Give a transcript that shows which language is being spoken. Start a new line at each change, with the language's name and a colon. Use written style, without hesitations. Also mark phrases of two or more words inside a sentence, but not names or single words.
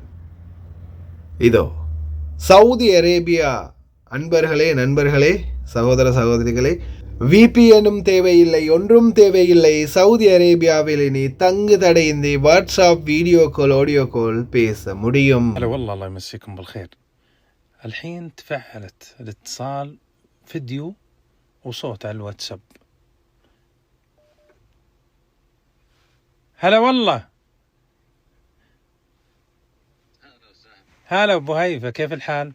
Tamil: இதோ சவுதி அரேபியா அன்பர்களே, நண்பர்களே, சகோதர சகோதரிகளே, VPNும் தேவையில்லை, ஒன்றும் தேவையில்லை. சவுதி அரேபியாவில் இனி தங்கு தடையின்றி வாட்ஸ்அப்
English: video call, audio call
Tamil: பேச முடியும்.
Arabic: والله الله يمسيكم بالخير. الحين تفعلت الاتصال فيديو وصوت على الواتساب. هلا والله. هلا ابو هيفا، كيف الحال؟